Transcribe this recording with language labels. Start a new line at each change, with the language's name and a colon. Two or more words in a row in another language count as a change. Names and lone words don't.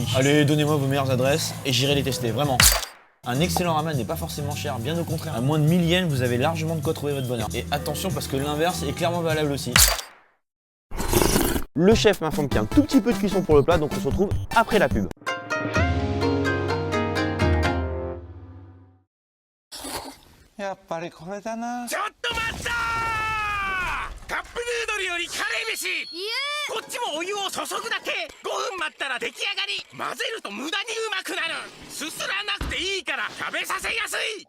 French: Allez, donnez-moi vos meilleures adresses et j'irai les tester, vraiment. Un excellent ramen n'est pas forcément cher, bien au contraire. À moins de 1000 yens, vous avez largement de quoi trouver votre bonheur. Et attention parce que l'inverse est clairement valable aussi. Le chef m'informe qu'il y a un tout petit peu de cuisson pour le plat, donc on se retrouve après la pub.
Japanese: やっぱりこれだな。ちょっと待ったー！カップヌードルよりカレー飯こっちもお湯を注ぐだけ5分待ったら出来上がり混ぜると無駄にうまくなるすすらなくていいから食べさせやすい